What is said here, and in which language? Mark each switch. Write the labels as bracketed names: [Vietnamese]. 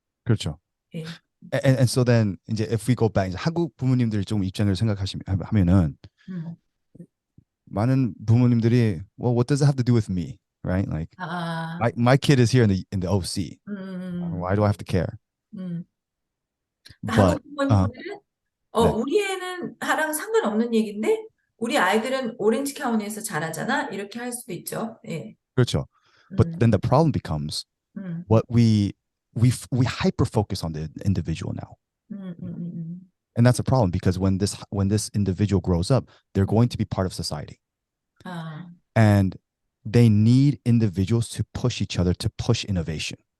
[Korean] 그렇죠. 예. [English] And so then 이제 if we go back, [Korean] 이제 한국 부모님들 좀 입장을 생각하면은 많은 부모님들이, [English] well, what does it have to do with me, right? Like my kid is here in the OC. Why do I have to care? But [Korean] 한국 부모님들은 네. 우리 애는 하랑 상관없는 얘기인데 우리 아이들은 오렌지 카운티에서 자라잖아. 이렇게 할 수도 있죠. 예. 그렇죠. [English] But then the problem becomes what we hyper focus on the individual now. And that's a problem because when this individual grows up, they're going to be part of society. And they need individuals to push each other, to push innovation.